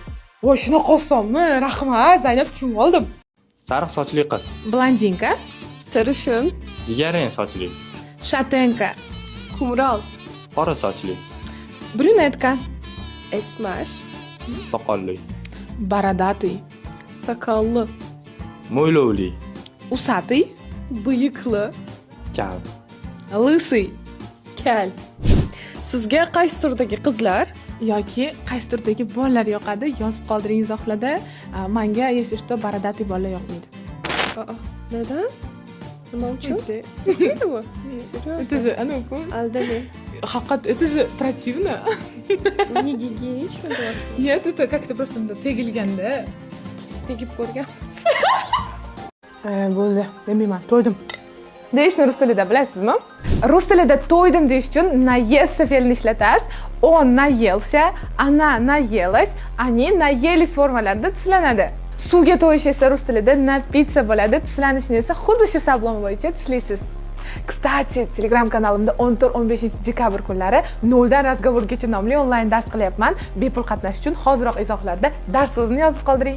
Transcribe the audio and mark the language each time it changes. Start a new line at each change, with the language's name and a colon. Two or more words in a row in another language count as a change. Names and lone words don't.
Uzbek: Voy, shunaqa osonmi? Rahmat, Zaynab, tushunib oldim. Sariq sochli qiz.
Russian: Blondinka,
Turkish: Sarışın,
Uzbek: Jigarrang sochli.
Russian: shatenka,
Turkish: kumral,
Uzbek: Qora sochli.
Russian: brunetka,
Turkish: esmer,
Uzbek: Soqolli.
Russian: бородатый,
Turkish: sakallı,
Uzbek: Mo'ylovli.
Russian: усатый,
Turkish: bıyıklı,
Uzbek: Kal.
Russian: лысый
Turkish: kel.
Uzbek: Sizga qaysi turdagi qizlar? yoki qaysi turdagi bolalar yoqadi? Yozib qoldiring izohlarda. Menga,
Russian: если что, бородатый
Uzbek: bolalar yoqmaydi. Aa, neden? Nima uchun?
Russian: Это
Uzbek: Nima? Серьезно?
Russian: же, ну,
Uzbek: Aldami. haqiqat,
Russian: это же противно. Не гигиенично для вас? Нет, это как-то просто tegilganda.
Uzbek: Tegib ko'rgan. Bo'ldi, demayman, to'ydim. Deyishni rus tilida bilasizmi? Rus tilida to'ydim deyish uchun наесться fe'lini ishlatasiz.
Russian: On наелся, она наелась, они наелись
Uzbek: formalarida tuslanadi. Suvga to'yish esa rus tilida напиться bo'ladi. Tuslanishni esa xuddi shu shablon bo'yicha tuslaysiz. Kstati, Telegram kanalimda 14-15 dekabr kunlari 0 dan razgovorgacha nomli onlayn dars qilyapman. Bepul qatnashish uchun hoziroq izohlarda dars so'zini yozib qoldiring.